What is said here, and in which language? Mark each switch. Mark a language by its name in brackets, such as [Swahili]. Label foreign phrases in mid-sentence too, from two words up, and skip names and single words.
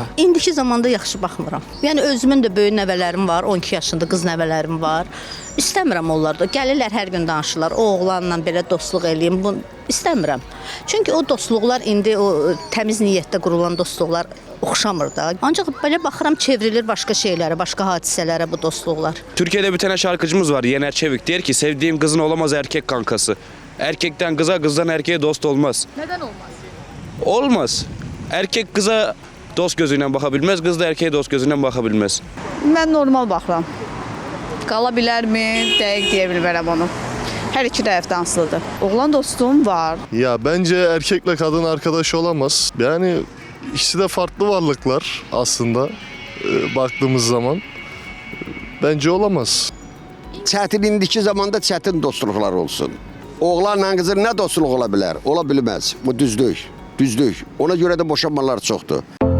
[Azerbaijani] İndiki zamanda yaxşı baxmıram. Yəni özümün də böyük nəvələrim var, 12 yaşında qız nəvələrim var. İstəmirəm onlar da. Gəlirlər hər gün danışırlar. O oğlanla belə dostluq eləyim. Bunu istəmirəm. Çünki o dostluqlar indi o təmiz niyyətdə qurulan dostluqlar oxşamır da. Ancaq belə baxıram çevrilir başqa şeylərə, başqa hadisələrə bu dostluqlar. [Turkish] Türkiye'de bir tane şarkıcımız var, Yener Çevik. Der ki sevdiğim kızın olamaz erkek kankası. Erkekten kıza, kızdan erkeğe dost olmaz. [Azerbaijani] Nədən olmaz? Olmaz. [Turkish] Erkek kıza dost gözüyle bakabilmez, kız da erkeğe dost gözüyle bakabilmez. [Azerbaijani] Mən normal baxıram. Qala bilərmi? Dəqiq deyə bilmərəm onu. Hər iki tərəfdən asılıdır. Oğlan dostum var. [Turkish] Ya bence erkekle kadın arkadaş olamaz. Yani ikisi de farklı varlıklar aslında baktığımız zaman. Bence olamaz. [Azerbaijani] Çətin indiki zamanda çətin dostluqlar olsun. Oğlanla qızın nə dostluq ola bilər? Ola bilməz. Bu düzdür. Düzdür. Ona görə də boşanmalar çoxdur.